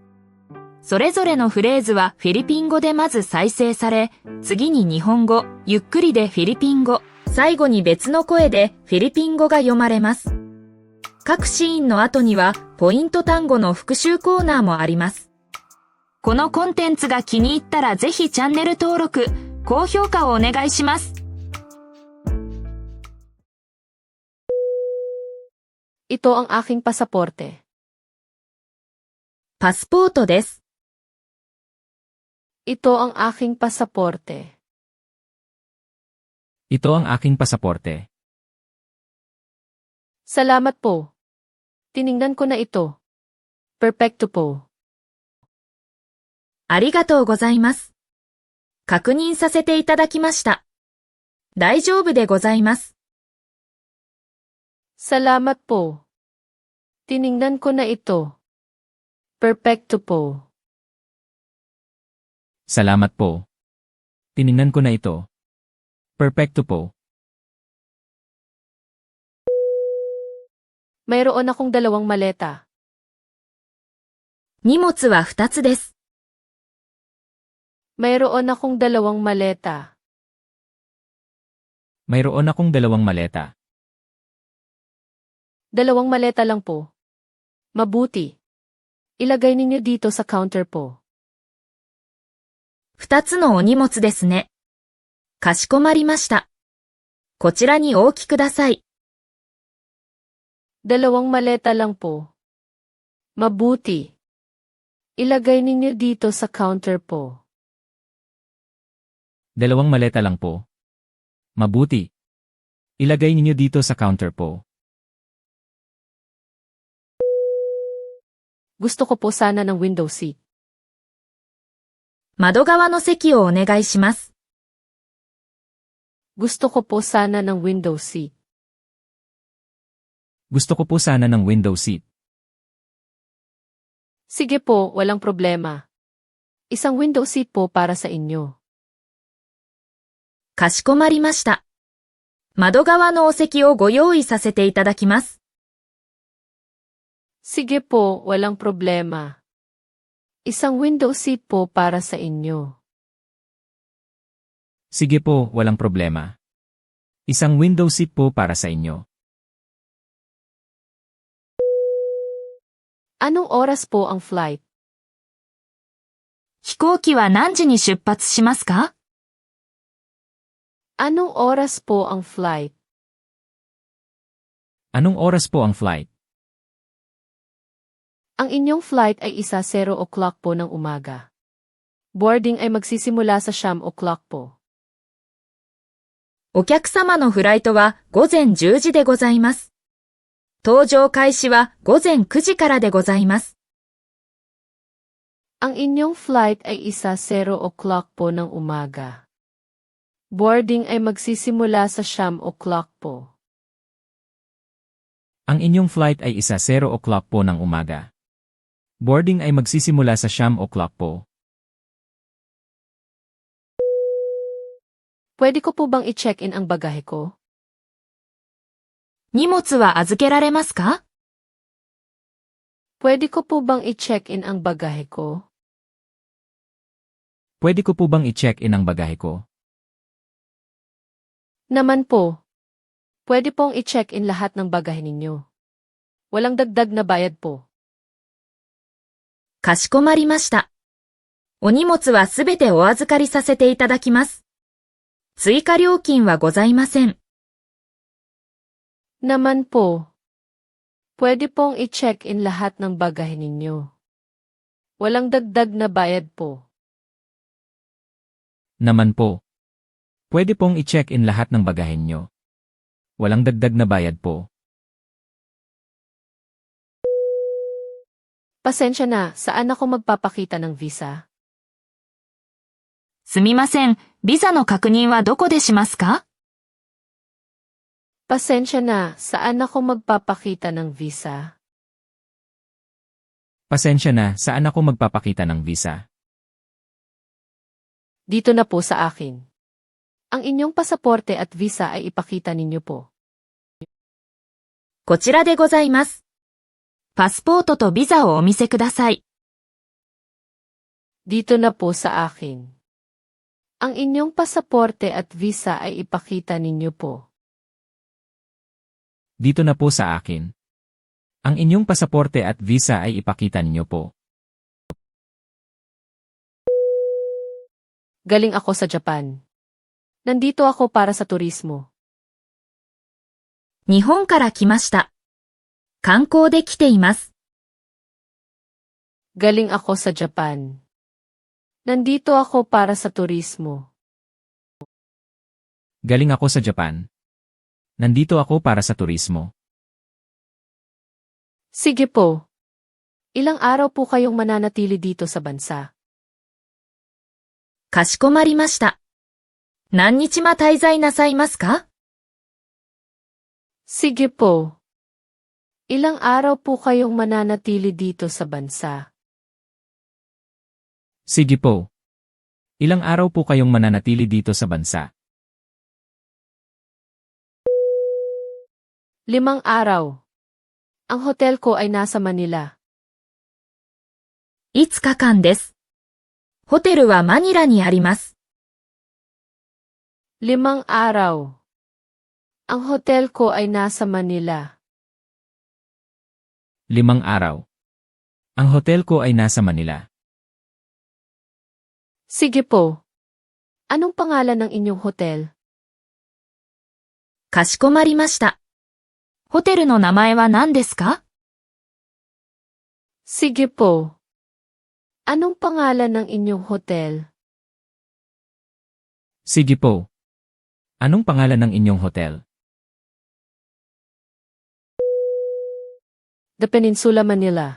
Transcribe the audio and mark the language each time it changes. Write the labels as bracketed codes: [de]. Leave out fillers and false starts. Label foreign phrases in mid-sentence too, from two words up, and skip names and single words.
[ja] それぞれのフレーズはフィリピン語でまず再生され、次に日本語、ゆっくりでフィリピン語、最後に別の声でフィリピン語が読まれます。各シーンの後にはポイント単語の復習コーナーもあります。このコンテンツが気に入ったらぜひチャンネル登録、高評価をお願いします。 [tl] Ito ang aking pasaporte. [ja] パスポートです。 [tl] Ito ang aking pasaporte. Ito ang aking pasaporte. Salamat po. Tiningnan ko na ito. Perfecto po. [ja] ありがとうございます。確認させていただきました。大丈夫でございます。 [tl] Salamat po. Tiningnan ko na ito. Perfecto po. Salamat po. Tiningnan ko na ito. Perfecto po. Mayroon akong 2 maleta. [ja] 荷物は2つです。 [tl] Mayroon akong 2 maleta. Mayroon akong 2 maleta. 2 maleta lang po. Mabuti. Ilagay ninyo dito sa counter po. [ja] 2 つのお荷物ですね。かしこまりました。こちらにお置きください。 [tl] 2 maleta lang po. Mabuti. Ilagay ninyo dito sa counter po. 2 maleta lang po. Mabuti. Ilagay ninyo dito sa counter po. Gusto ko po sana ng [en] window seat. [ja] 窓側の席をお願いします。 [tl] Gusto ko po sana ng [en] window seat. [tl] Gusto ko po sana ng [en] window seat. [tl] Sige po, walang problema. Isang [en] window seat [tl] po para sa inyo. [ja] かしこまりました。窓側のお席をご用意させていただきます。 [tl] Sige po, walang problema. Isang [en] window seat [tl] po para sa inyo. Sige po, walang problema. Isang [en] window seat [tl] po para sa inyo. Anong oras po ang flight? [ja] 飛行機は何時に出発しますか？ [tl] Anong oras po ang flight? Anong oras po ang flight? Ang inyong flight ay 0 o'clock po ng umaga. Boarding ay magsisimula sa 9 o'clock po. [ja] お客様のフライトは午前10時でございます。搭乗開始は午前9時からでございます。 [tl] Ang inyong flight ay 0 o'clock po ng umaga. Boarding ay magsisimula sa 9 o'clock po. Ang inyong flight ay 0 o'clock po ng umaga. Boarding ay magsisimula sa 9 o'clock po. Pwede ko po bang i-check-in ang bagahe ko? [ja] 荷物は預けられますか？ [tl] Pwede ko po bang i-check-in ang bagahe ko? Pwede ko po bang i-check-in ang bagahe ko? Naman po. Pwede pong i-check-in lahat ng bagahe ninyo. Walang dagdag na bayad po. [ja] かしこまりました。お荷物はすべてお預かりさせていただきます。追加料金はございません。 [tl] Naman po. Pwede pong i-check-in lahat ng bagahe ninyo. Walang dagdag na bayad po. Naman po. Pwede pong i-check-in lahat ng bagahe nyo. Walang dagdag na bayad po. Pasensya na, saan ako magpapakita ng visa? [ja] すみません、ビザの確認はどこでしますか？ [tl] Pasensya na, saan ako magpapakita ng visa? Pasensya na, saan ako magpapakita ng visa? Dito na po sa akin. Ang inyong pasaporte at visa ay ipakita ninyo po. [ja] こちらでございます。パスポートとビザをお見せください。 [tl] Dito na po sa akin. Ang inyong pasaporte at visa ay ipakita ninyo po. Dito na po sa akin. Ang inyong pasaporte at visa ay ipakita ninyo po. Galing ako sa Japan. Nandito ako para sa turismo. [ja] 日本から来ました。観光で来ています。 [tl] Galing ako sa Japan. Nandito ako para sa turismo. Galing ako sa Japan. Nandito ako para sa turismo. Sige po. Ilang araw po kayong mananatili dito sa bansa? [ja] かしこまりました。何日間滞在なさいますか？ [tl] Sige po. Ilang araw po kayong mananatili dito sa bansa? Sige po. Ilang araw po kayong mananatili dito sa bansa? 5 araw. Ang hotel ko ay nasa Manila. [ja] 5 日間です。ホテルはマニラにあります。 [tl] 5 araw. Ang hotel ko ay nasa Manila. 5 araw. Ang hotel ko ay nasa Manila. Sige po. Anong pangalan ng inyong hotel? [ja] かしこまりました。ホテルの名前は何ですか？ [tl] Sige po. Anong pangalan ng inyong hotel? Sige po. Anong pangalan ng inyong hotel? The Peninsula Manila.